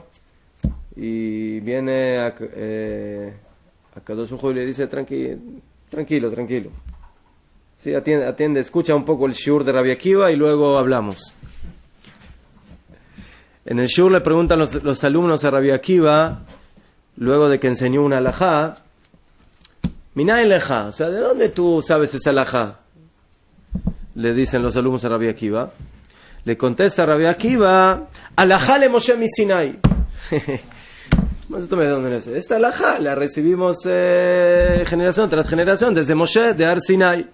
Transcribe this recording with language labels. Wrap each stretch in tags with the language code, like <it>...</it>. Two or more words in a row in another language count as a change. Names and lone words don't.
<es>Y viene a Kadosh Baruj Hu y le dice, tranquilo. Sí, atiende, escucha un poco el shiur de Rabbi Akiva y luego hablamos. En el shiur le preguntan los alumnos a Rabbi Akiva, luego de que enseñó una halajá,</es> <he>מניין לך,</he> <es>o sea, ¿de dónde tú sabes esa halajá? Le dicen los alumnos a Rabbi Akiva. Le contesta Rabbi Akiva,</es> <he>הלכה למשה מסיני.</he> <es>Esta halajá la recibimos generación tras generación, desde Moshe de Har Sinai.</es>